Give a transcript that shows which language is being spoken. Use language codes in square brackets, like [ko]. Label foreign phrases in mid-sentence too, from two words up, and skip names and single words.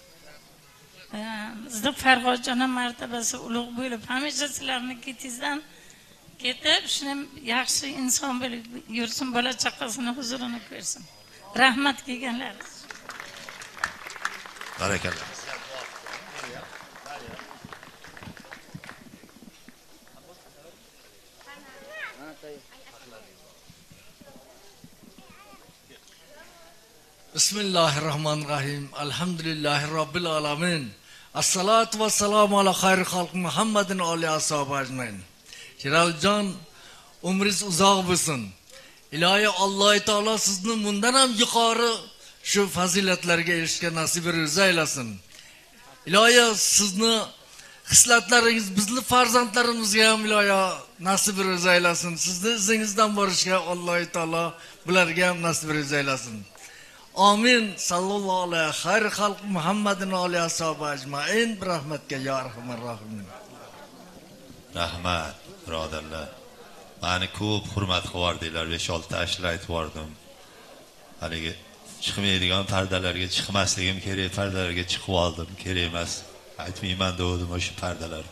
[uz] Bizda Farhodjon martabasi ulug' bo'lib, hamisha sizlarning ketingizdan ketib, shuni yaxshi inson bo'lib yursin, bola chaqasini huzurini ko'rsin. Rahmat kelganlar. Barakalloh. Bismillahirrahmanirrahim. [ar] الحمد لله رب العالمين. الصلاة والسلام على خير خلق محمد آل أصحاب أجمعين. [uz] Jiraljon, umringiz uzoq bo'lsin. Ilohi Alloh taolo sizni bundan ham yuqori shu fazilatlarga erishishga nasib aylasin. Ilohi sizni hislatlaringiz bizni farzandlarimizga ham ilohi nasib aylasin. Sizni izingizdan borishga Alloh taolo bularga ham nasib aylasin. [ar] آمين. صلى الله عليه خير خلق محمد آل أصحاب أجمعين. Rahmatga يا أرحم الراحمين. [uz] Rahmat, birodarlar. Meni ko'p hurmat qilvardinglar, 5-6 ashla aytib bordim. Haligi chiqmaydigan pardalarga chiqmasligim kerak, pardalarga chiqib oldim, kerak emas. Aytmayman dedim o'sha pardalarda.